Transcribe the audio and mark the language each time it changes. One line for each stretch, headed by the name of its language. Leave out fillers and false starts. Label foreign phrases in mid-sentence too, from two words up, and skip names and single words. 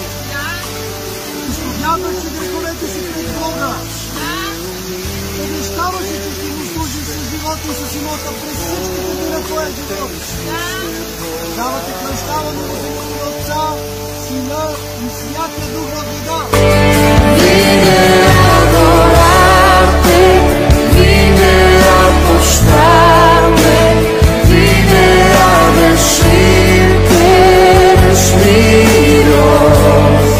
Bulgarian: Изповядваше греховете си пред Бога. Обещаваше, че ще му служиш с живота и с имота през всичките дни на твоя живот. Тогава те прощаваме в името на Отца, Сина и Святия Дух във века.
Spanish: Vine a adorarte, vine a postrarme, vine a decir que eres mi Dios.